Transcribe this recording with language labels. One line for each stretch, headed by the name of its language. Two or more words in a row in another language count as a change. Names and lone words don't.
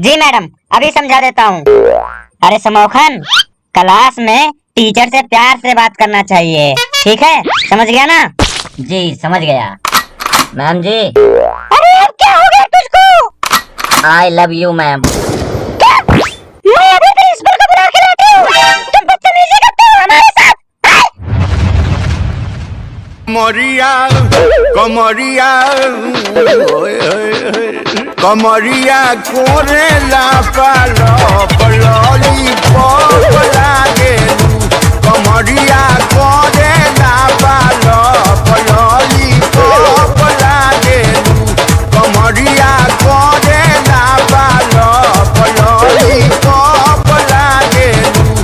Hindi: जी मैडम, अभी समझा देता हूँ। अरे समोखन, क्लास में टीचर से प्यार से बात करना चाहिए, ठीक है? समझ गया ना? जी समझ गया। मैम जी। अरे अब क्या हो गया तुझको?
English: I love you ma'am.
Hindi: क्या? मैं अभी प्रिंसिपल को बुला के लाती हूँ। तुम बदतमीजी करते हो। कमरिया कमरिया कमरिया कोरेला पालो पलोली पोपला गेलू कमरिया कोरेला पालो पलोली पोपला गेलू कमरिया कोरेला पालो पलोली पोपला गेलू।